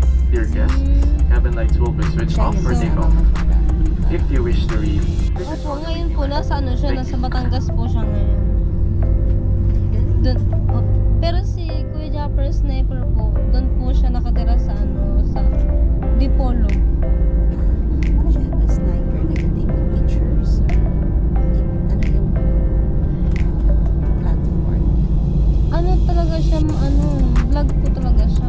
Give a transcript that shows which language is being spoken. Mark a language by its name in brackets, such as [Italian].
[English] Dear guests, cabin lights will be switched off for takeoff. If you wish to read, [Filipino] Opo, ngayon po nasa ano siya, nasa Batangas po siya ngayon. Doon, pero si Kuya Japper Sniper po, doon po siya nakatira sa ano, sa Dipolo. Ano siya? A sniper, nag-take of pictures? Ano yung platform? Ano talaga siya, ano, vlog po talaga siya.